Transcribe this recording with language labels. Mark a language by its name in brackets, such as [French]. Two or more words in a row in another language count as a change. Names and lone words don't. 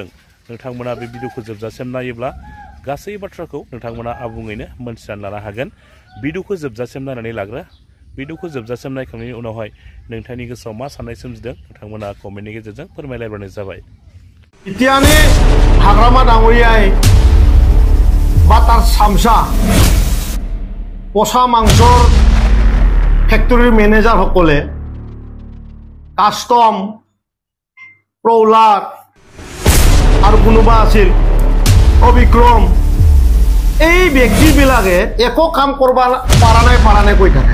[Bodo] नोंथांमोना बे भिडिअखौ जोबजासिम नायोब्ला गासै बाथ्राखौ नोंथांमोना आबुङैनो मोनथिनानै लानो हागोन। भिडिअखौ जोबजासिम नायनानै लाग्रो। भिडिअखौ जोबजासिम नायखांनायनि उनावहाय नोंथांनि गोसोआव मा साननाय सोमजिदों नोंथांमोना कमेन्टनि गेजेरजों फोरमायलायबानो जाबाय। बिटिआरनि हाग्रामा दाङरियाय बाटार सामसा [Assamese] পচা মাংসৰ ফেক্টৰীৰ মেনেজাৰসকলে কাষ্টম প্ৰহ্লাদ আৰু কোনোবা আছিল অবিক্ৰম এই ব্যক্তিবিলাকে একো কাম কৰিব পৰা নাই কৈ থাকে।